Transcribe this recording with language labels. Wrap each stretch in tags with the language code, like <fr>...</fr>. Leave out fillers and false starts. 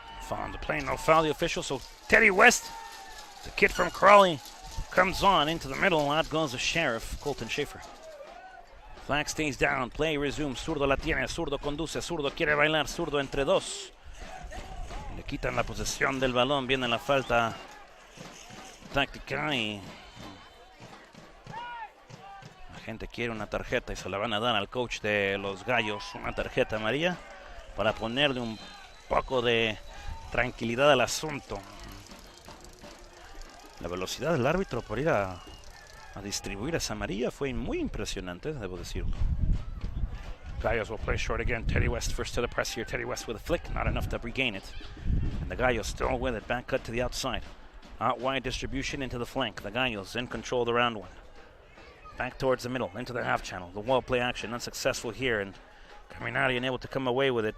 <en>On the play, no foul, the official. So Teddy West, the kid from Crawley, comes on into the middle. Out goes the sheriff, Colton Schaefer. Flag stays down, play resumes.</en> <es>Zurdo la tiene, Zurdo conduce, Zurdo quiere bailar, Zurdo entre dos. Le quitan la posesión del balón, viene la falta táctica y la gente quiere una tarjeta y se la van a dar al coach de los Gallos, una tarjeta amarilla para ponerle un poco de tranquilidad al asunto. La velocidad del árbitro por ir a distribuir esa amarilla fue muy impresionante, debo decirlo.</es> <en>Gallos will play short again. Teddy West first to the press here. Teddy West with a flick, not enough to regain it. And the Gallos still with it. Back cut to the outside. Out wide distribution into the flank. The Gallos in control of the round one. Back towards the middle, into the half channel. The wall play action unsuccessful here, and Caminati unable to come away with it.</en>